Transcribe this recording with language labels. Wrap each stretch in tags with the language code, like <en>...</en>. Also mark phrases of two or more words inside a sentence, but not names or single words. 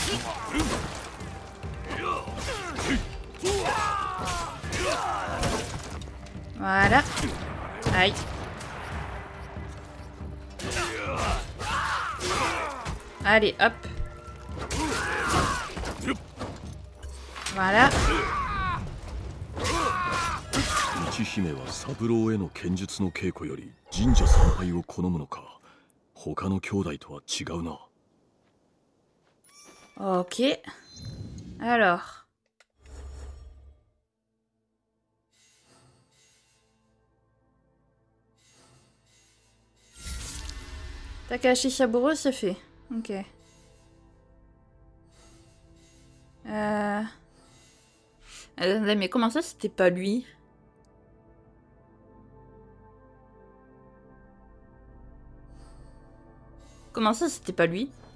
<fr>Voilà. Aïe. Allez, hop. Voilà.</fr> <ja>一姫は三郎への剣術の稽古より神社参拝を好むのか。他の兄弟とは違うな。</ja> <fr>Ok. Alors. Takahashi Saburo, c'est fait. Ok. Mais comment ça, c'était pas lui? Comment ça, c'était pas lui?</fr>